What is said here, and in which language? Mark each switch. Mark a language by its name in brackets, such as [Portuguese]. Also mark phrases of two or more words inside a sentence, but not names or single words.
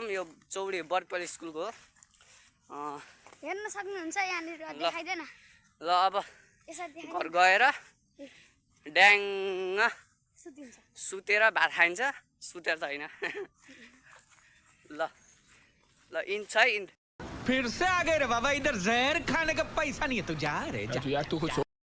[Nepali] यो चौडी बर्पल स्कुलको हो। हेर्न सक्नुहुन्छ यहाँनिर देखाइदेन। ल अब घर गएर ड्याङ सुतेर भात खाइन्छ। सुतेर त होइन। ल इन छ इन। [Hindi] फिर से आ गए रे बाबा, इधर जहर खाने का पैसा नहीं है। तू जा रे जा।